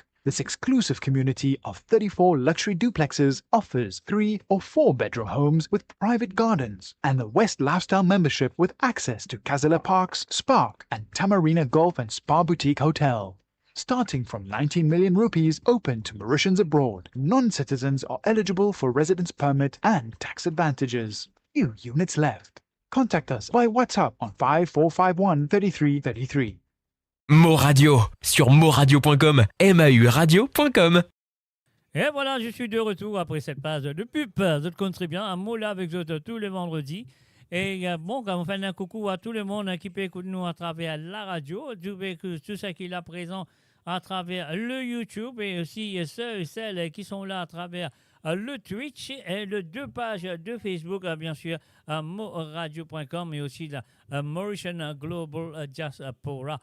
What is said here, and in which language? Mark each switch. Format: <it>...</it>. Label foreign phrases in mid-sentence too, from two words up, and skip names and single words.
<en>This exclusive community of 34 luxury duplexes offers 3 or 4 bedroom homes with private gardens and the West Lifestyle membership with access to Kazala Parks, Spark and Tamarina Golf and Spa Boutique Hotel. Starting from 19 million rupees open to Mauritians abroad, non-citizens are eligible for residence permit and tax advantages. Few units left. Contact us by WhatsApp on 5451 3333.</en> <fr>Mo Radio sur moradio.com, mauradio.com. Et voilà, je suis de retour après cette phase de pub. Vous comptez bien, un mot là avec vous tous les vendredis. Et bon, quand on fait un coucou à tout le monde qui peut écouter nous à travers la radio, tout ce qui est là présent à travers le YouTube et aussi ceux et celles qui sont là à travers le Twitch et les 2 pages de Facebook, bien sûr, moradio.com et aussi la Mauritian Global Diaspora.</fr>